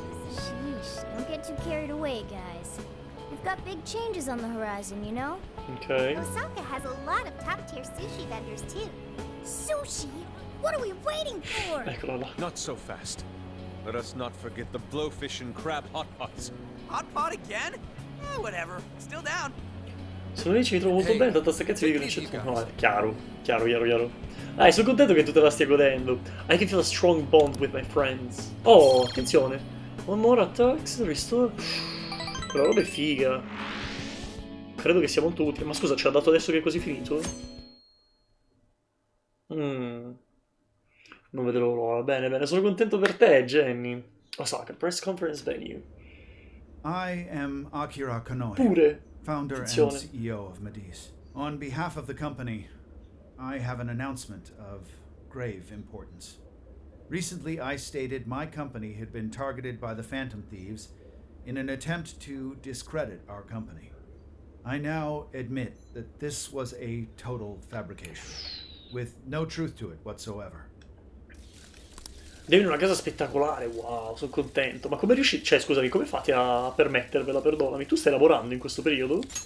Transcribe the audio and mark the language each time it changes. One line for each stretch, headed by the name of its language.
English: Sheesh, don't get too carried away, guys. We've got big changes on the horizon, you know? Okay. Osaka has a lot of top-tier sushi vendors, too. Sushi? What are we waiting for?
Italian: Eccolo là.
English: Not so fast. Let us not forget the blowfish and crab hot pots. Hot pot again? Whatever. Still down.
Italian: Se non dici mi trovo molto bene, tanto sta cazzo che non c'è. No, è chiaro. Dai, sono contento che tu te la stia godendo.
English: I can feel a strong bond with my friends.
Italian: Oh, attenzione.
English: One more attacks, restore.
Italian: Quella roba è figa. Credo che sia molto utile. Ma scusa, ce l'ha dato adesso che è quasi finito? Non vedo l'ora. Bene, bene, sono contento per te, Jenny.
English: Osaka, press conference venue. I am Akira Konoe,
Italian: Pure.
English: founder and
Italian: Attenzione.
English: CEO of Medice. On behalf of the company, I have an announcement of grave importance. Recently, I stated my company had been targeted by the Phantom Thieves in an attempt to discredit our company. I now admit that this was a total fabrication, with no truth to it whatsoever.
Italian: Devi in una casa spettacolare, wow, sono contento. Ma come riuscite? Cioè, scusami, come fate a permettervela? Perdonami, tu stai lavorando in questo periodo?